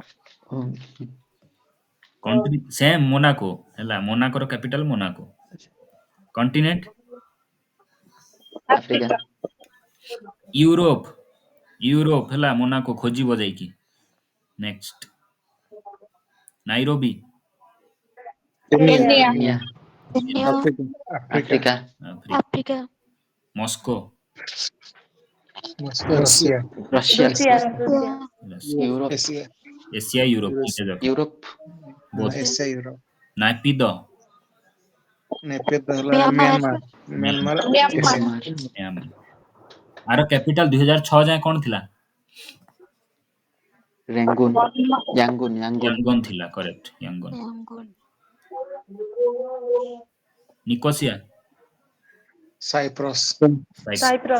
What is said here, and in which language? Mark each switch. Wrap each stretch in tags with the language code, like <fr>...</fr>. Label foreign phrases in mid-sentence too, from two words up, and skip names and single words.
<en>country same</en> <or>ମୋନାକୋ ହେଲା, ମୋନାକୋର କ୍ୟାପିଟାଲ ମୋନାକୋ। କଣ୍ଟିନେଣ୍ଟ Africa, ୟୁରୋପ, ୟୁରୋପ ହେଲା, ମୋନାକୋ ଖୋଜିବ ଯାଇକି। ନେକ୍ସଟ ନାଇରୋବି, Kenya. Kenya. Kenya, Kenya. Africa. Africa, ଆଫ୍ରିକା। Africa. ମସ୍କୋ, Moscow. Russia. Russia, ରୁଷିଆ Yeah. Europe, Asia. ଏସିଆ ୟୁରୋପ, Europe. ଟିକେ ଦେଖ। Europe, ବୋଥ। Asia. Europe. ନାଇପିଦ, Nepal. Myanmar. Myanmar. Myanmar. Myanmar. Asia. Myanmar, ଆର କ୍ୟାପିଟାଲ 2006 ଯାଏଁ କଣ ଥିଲା? Rangoon, Yangon, ୟାଙ୍ଗନ ଥିଲା, କରେକ୍ଟ, ୟାଙ୍ଗନ। Yangon. ନିକୋସିଆ, Cyprus. ସାଇପ୍ରସ୍</or>